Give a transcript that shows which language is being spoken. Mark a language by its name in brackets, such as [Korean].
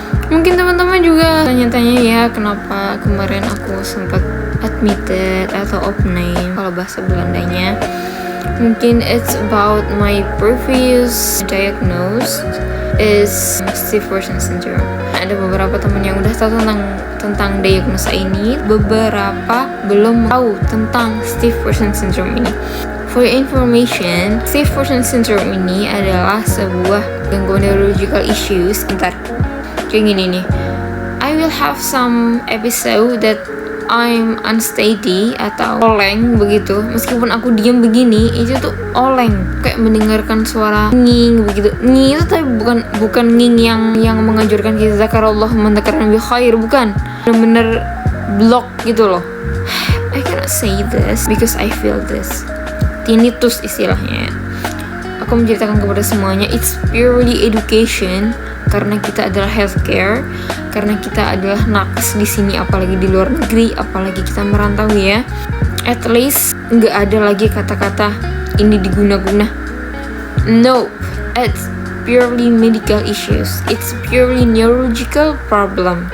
[Indonesian] Mungkin teman-teman juga tanya-tanya ya kenapa kemarin aku sempat admitted atau off name kalau bahasa Belandanya. [English] Mungkin it's about my previous diagnosis is Stiff Person Syndrome. [Indonesian] Ada beberapa teman yang udah tahu tentang diagnosa ini, beberapa belum tahu tentang Stiff Person Syndrome ini. [English] For your information, Stiff Person Syndrome [Indonesian] ini adalah sebuah gangguan [English] neurological issues. [Indonesian] Kayak gini nih, [English] I will have some episode that I'm unsteady [Indonesian] atau oleng begitu. Meskipun aku diam begini, itu tuh oleng, kayak mendengarkan suara nging begitu. Nging itu tapi bukan nging yang menganjurkan kita zakarallah mendekarkan bi khair, bukan. Bener-bener block gitu loh. [English] I cannot say this because I feel this. [Indonesian] Tinnitus istilahnya. Aku menceritakan kepada semuanya, [English] it's purely education. [Indonesian] Karena kita adalah healthcare, karena kita adalah nakes di sini, apalagi di luar negeri, apalagi kita merantau ya. [English] At least [Indonesian] nggak ada lagi kata-kata ini diguna-guna. [English] No, it's purely medical issues. It's purely neurological problem.